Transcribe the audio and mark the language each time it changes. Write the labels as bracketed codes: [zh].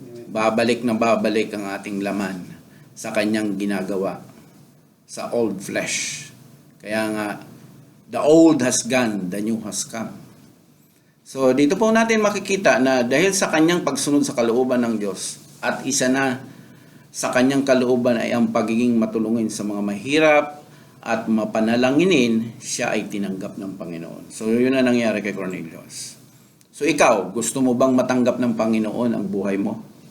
[tl] Babalik na babalik ang ating laman sa kanyang ginagawa sa old flesh. [en] Kaya nga, the old has gone, the new has come. [tl] So, dito po natin makikita na dahil sa kanyang pagsunod sa kalooban ng Diyos at isa na sa kanyang kalooban ay ang pagiging matulungin sa mga mahirap at mapanalanginin, siya ay tinanggap ng Panginoon. So yun ang nangyari kay Cornelius. So ikaw, gusto mo bang matanggap ng Panginoon ang buhay mo?